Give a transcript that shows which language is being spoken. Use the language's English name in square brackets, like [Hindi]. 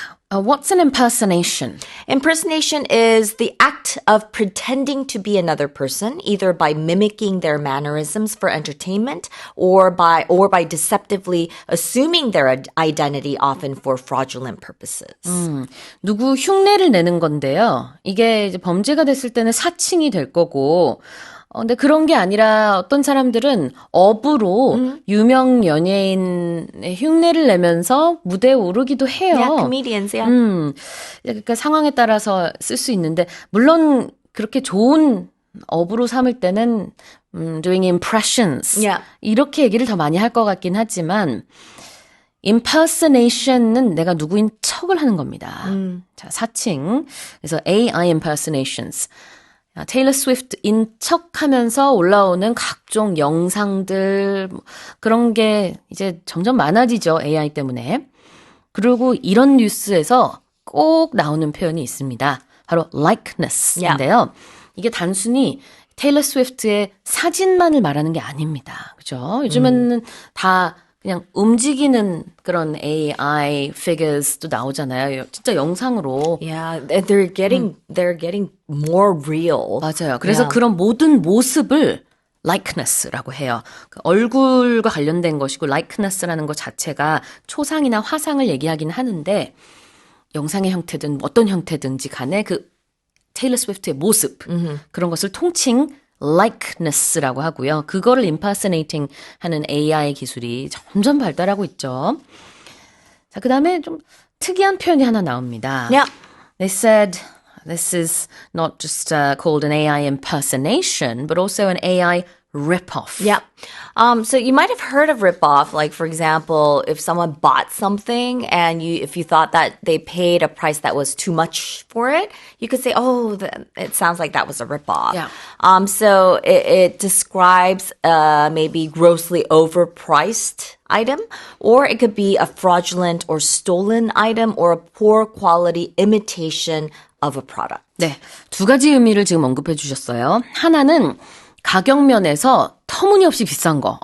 [English] What's an impersonation? Impersonation is the act of pretending to be another person, either by mimicking their mannerisms for entertainment or by deceptively assuming their identity, often for fraudulent purposes. [Korean] 누구 흉내를 내는 건데요. 이게 이제 범죄가 됐을 때는 사칭이 될 거고, 근데 그런 게 아니라 어떤 사람들은 업으로 유명 연예인의 흉내를 내면서 무대에 오르기도 해요. [English] Yeah, comedians, yeah. [Korean] 그러니까 상황에 따라서 쓸 수 있는데, 물론 그렇게 좋은 업으로 삼을 때는 [English] doing impressions Yeah. [Korean] 이렇게 얘기를 더 많이 할 것 같긴 하지만 impersonation은 내가 누구인 척을 하는 겁니다. 자, 사칭. 그래서 AI impersonations. 테일러 스위프트인 척하면서 올라오는 각종 영상들 그런 게 이제 점점 많아지죠. AI 때문에. 그리고 이런 뉴스에서 꼭 나오는 표현이 있습니다. 바로 likeness인데요. 이게 단순히 테일러 스위프트의 사진만을 말하는 게 아닙니다. 그죠? 요즘에는 다 그냥 움직이는 그런 AI figures도 나오잖아요. 진짜 영상으로. [English] Yeah, they're getting more real. [Korean] 맞아요. 그래서 [English] Yeah. [Korean] 그런 모든 모습을 likeness라고 해요. 그 얼굴과 관련된 것이고 likeness라는 것 자체가 초상이나 화상을 얘기하긴 하는데 영상의 형태든 어떤 형태든지 간에 그 테일러 스위프트의 모습 그런 것을 통칭 likeness라고 하고요. 그거를 impersonating 하는 AI 기술이 점점 발달하고 있죠. 자, 그다음에 좀 특이한 표현이 하나 나옵니다. [English] Yeah. They said this is not just called an AI impersonation, but also an AI rip-off. Yeah. So you might have heard of rip-off. Like, for example, if someone bought something and if you thought that they paid a price that was too much for it, you could say, oh, it sounds like that was a rip-off. Yeah. So it describes maybe grossly overpriced item, or it could be a fraudulent or stolen item or a poor quality imitation of a product. [Korean] 네, 두 가지 의미를 지금 언급해 주셨어요. 하나는 가격 면에서 터무니없이 비싼 거.